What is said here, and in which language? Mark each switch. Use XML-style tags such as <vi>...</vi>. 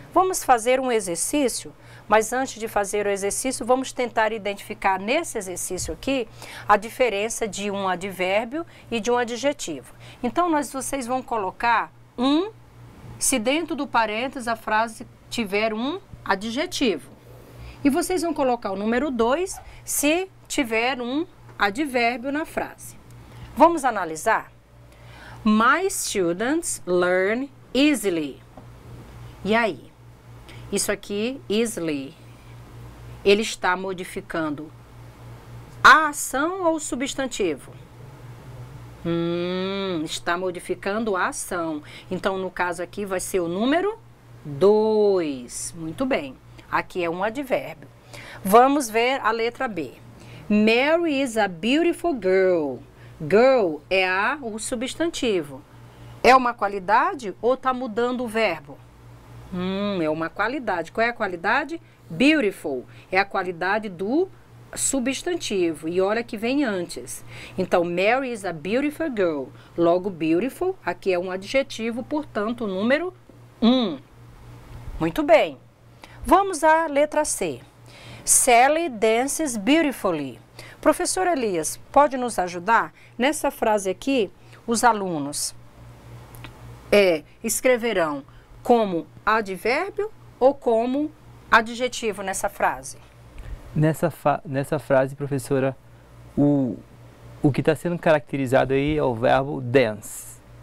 <pt>Vamos fazer um exercício, mas antes de fazer o exercício, vamos tentar identificar nesse exercício aqui a diferença de um advérbio e de um adjetivo. Então, vocês vão colocar se dentro do parênteses a frase tiver um adjetivo. E vocês vão colocar o número 2 se tiver um advérbio na frase. Vamos analisar?</pt> <en>My students learn easily.</en> <pt>E aí? Isso aqui, easily, ele está modificando a ação ou o substantivo? Está modificando a ação. Então, no caso aqui, vai ser o número 2. Muito bem. Aqui é um advérbio. Vamos ver a letra B.</pt> <en>Mary is a beautiful girl.</en> <pt>Girl é o substantivo. É uma qualidade ou está mudando o verbo? É uma qualidade. Qual é a qualidade? Beautiful. É a qualidade do substantivo. E olha que vem antes.</pt> <en>Então, Mary is a beautiful girl.</en> <pt>Logo, beautiful, aqui é um adjetivo, portanto, o número 1. Muito bem. Vamos à letra C.</pt> <en>Sally dances beautifully.</en> <pt>Professor Elias, pode nos ajudar? Nessa frase aqui, os alunos escreverão como advérbio ou como adjetivo nessa frase? Nessa frase, professora, o que está sendo caracterizado aí é o verbo dance.</pt>